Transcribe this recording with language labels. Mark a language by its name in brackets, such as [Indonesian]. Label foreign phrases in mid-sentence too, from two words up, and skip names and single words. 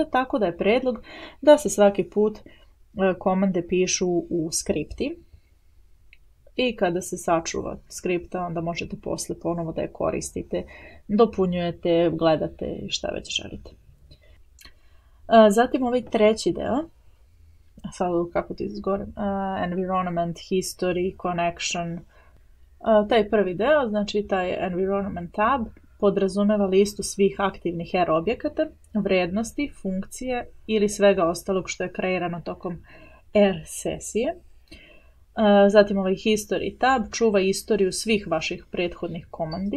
[Serbian] Tako da je predlog da se svaki put komande pišu u skripti i kada se sačuva skripta, onda možete posle ponovo da je koristite, dopunjujete, gledate i šta već želite. Zatim ovaj treći deo, sad kako ti izgovorim, [English] environment, history, connection. [Serbian] Taj prvi deo, znači taj [English] environment tab, [Serbian] podrazumeva listu svih aktivnih R objekata, vrednosti, funkcije ili svega ostalog što je kreirano tokom R sesije. Zatim ovaj [English] History tab [Serbian] čuva istoriju svih vaših prethodnih komandi.